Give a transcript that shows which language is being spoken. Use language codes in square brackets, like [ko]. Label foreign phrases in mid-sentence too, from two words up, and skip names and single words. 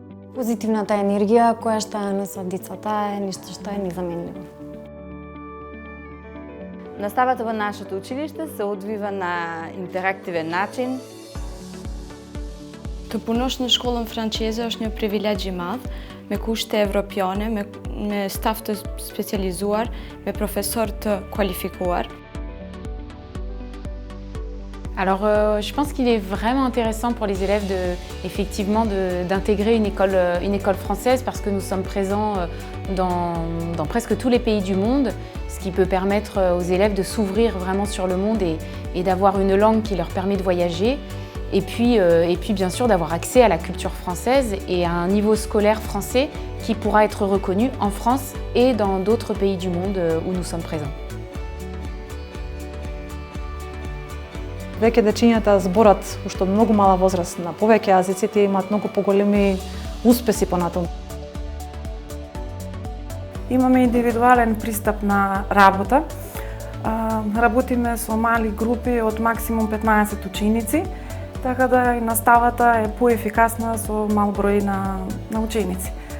[mk] Позитивната енергија која што ја носат децата е нешто што е незаменливо. Наставата во нашето училиште се одвива на интерактивен начин. [sq] Të punosh në shkollën franceze është një privilegj i madh, me kushte evropiane, me staf të specializuar, me profesor të kualifikuar. [fr] Alors, je pense qu'il est vraiment intéressant pour les élèves effectivement d'intégrer une école française parce que nous sommes présents dans presque tous les pays du monde, ce qui peut permettre aux élèves de s'ouvrir vraiment sur le monde et d'avoir une langue qui leur permet de voyager. Et puis bien sûr d'avoir accès à la culture française et à un niveau scolaire français qui pourra être reconnu en France et dans d'autres pays du monde où nous sommes présents. [mk] Веќе дечињата зборат уште од многу мала возраст на повеќе јазици, тие имаат многу поголеми успеси понатаму. Имаме индивидуален пристап на работа. Работиме со мали групи од максимум 15 ученици, така да и наставата е поефикасна со мал број на ученици.